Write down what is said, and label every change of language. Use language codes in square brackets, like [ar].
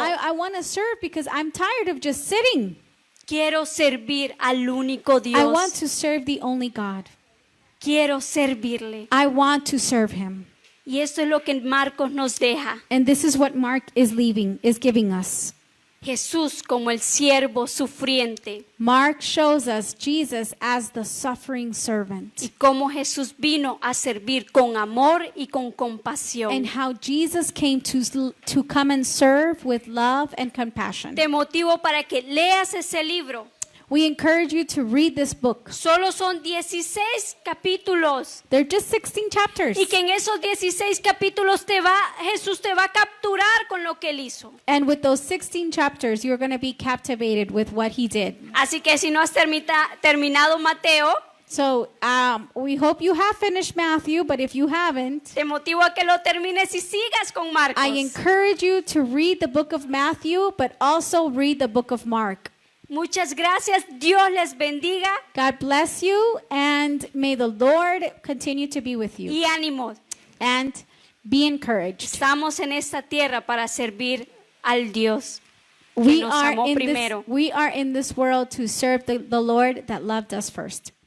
[en] I want to serve because I'm tired of just sitting. [es] Quiero servir al único [en] I want [es] Dios. [en] to serve the only God. [es] Quiero servirle. [en] I want to serve him. [es] Y esto es lo que Marcos nos deja. [en] And this is what Mark is giving us. [es] Jesús como el siervo sufriente. [en] Mark shows us Jesus as the suffering servant [es] Y cómo Jesús vino a servir con amor y con compasión. [en] and how Jesus came to come and serve with love and compassion. [es] Te motivo para que leas ese libro. [en] We encourage you to read this book. [es] Solo son 16 capítulos. [en] They're just 16 chapters. [es] Y que en esos 16 capítulos Jesús te va a capturar con lo que él hizo. [en] And with those 16 chapters, you're going to be captivated with what he did. [es] Así que si no has terminado Mateo, [en] So we hope you have finished Matthew, but if you haven't, [es] te motivo a que lo termines y sigas con Marcos. [en] I encourage you to read the book of Matthew, but also read the book of Mark. [es] Muchas gracias. Dios les bendiga [en] God bless you, and may the Lord continue to be with you. [es] y ánimo. [en] And be encouraged. [es] Estamos en esta tierra para servir al Dios que nos amó primero. [en] We are in this world to serve the Lord that loved us first.